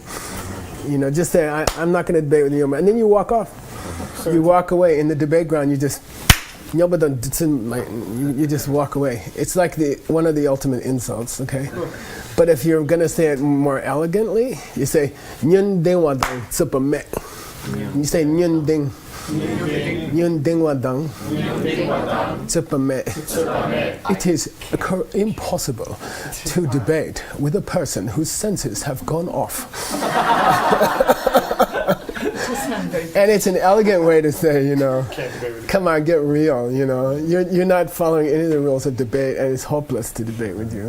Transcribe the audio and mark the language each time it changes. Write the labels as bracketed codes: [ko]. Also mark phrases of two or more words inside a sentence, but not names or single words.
[en] You know, just say, I'm not going to debate with nyomba. And then you walk off. You walk away. In the debate ground, you just, you just walk away. It's like one of the ultimate insults, okay? But if you're going to say it more elegantly, you say, [bo] Nyun ding wa dang tsupa me. [en] You say, [bo] Nyun ding. Nyun ding wa dang tsupa me. [en] It is impossible to debate with a person whose senses have gone off. And it's an elegant way to say, you know, Can't debate with come on, get real, you know. You're not following any of the rules of debate, and it's hopeless to debate with you.